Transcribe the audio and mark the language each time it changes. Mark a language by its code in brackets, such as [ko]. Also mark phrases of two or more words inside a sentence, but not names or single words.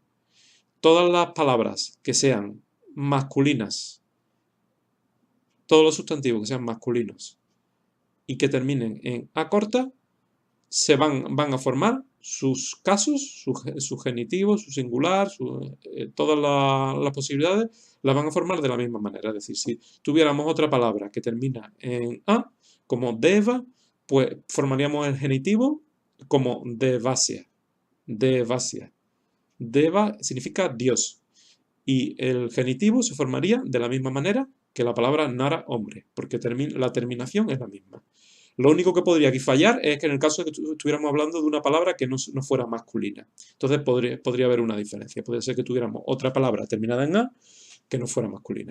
[es] Todas las palabras que sean masculinas, todos los sustantivos que sean masculinos y que terminen en A corta, van a formar sus casos, su genitivo, su singular, todas las posibilidades las van a formar de la misma manera. Es decir, si tuviéramos otra palabra que termina en A, como deva, pues formaríamos el genitivo como devasia. Devasia. Deva significa Dios. Y el genitivo se formaría de la misma manera que la palabra nara, hombre, porque la terminación es la misma. Lo único que podría aquí fallar es que en el caso de que estuviéramos hablando de una palabra que no fuera masculina. Entonces podría haber una diferencia. Podría ser que tuviéramos otra palabra terminada en A que no fuera masculina.